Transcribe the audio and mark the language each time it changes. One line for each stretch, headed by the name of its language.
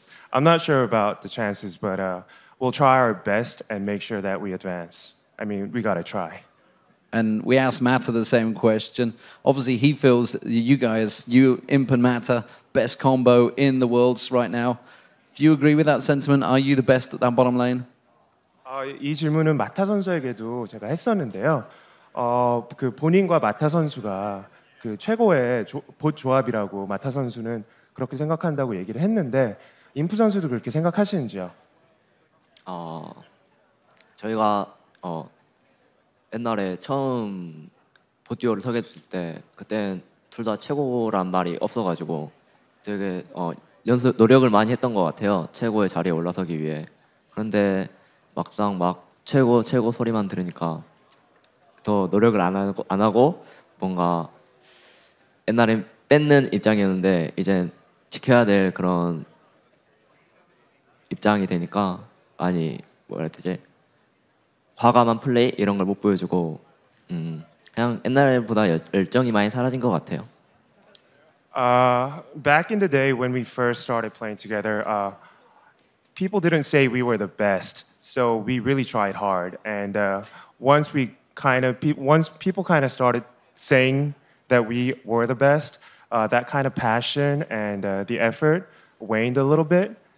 English: I'm not sure about the chances, but we'll try our best and make sure that we advance. I mean, we gotta try. And we asked Mata the same question. Obviously, he feels you guys, you, Imp and Mata, best combo in the worlds right now. Do you agree with that sentiment? Are you the best at that bottom lane?
Korean: 이 질문은 마타 선수에게도 제가 했었는데요. 그 본인과 마타 선수가 그 최고의 봇 조합이라고 마타 선수는 그렇게 생각한다고 얘기를 했는데 임프 선수도 그렇게 생각하시는지요? 저희가 옛날에 처음 봇듀오를 서게 됐을 때 그때는 둘 다 최고란 말이 없어가지고 되게 노력을 많이 했던 것 같아요. 최고의 자리에 올라서기 위해. 그런데 막상 막 최고 소리만 들으니까 더 노력을 안 하고 뭔가 옛날엔 뺏는 입장이었는데 이제 지켜야 될 그런 입장이 되니까 많이 뭐라 해야 되지? 과감한 플레이 이런 걸 못 보여주고 그냥 옛날보다 열정이 많이 사라진 것 같아요.
English: Back in the day when we first started playing together, people didn't say we were the best, so we really tried hard. And once people kind of started saying that we were the best, that kind of passion and the effort waned a little bit.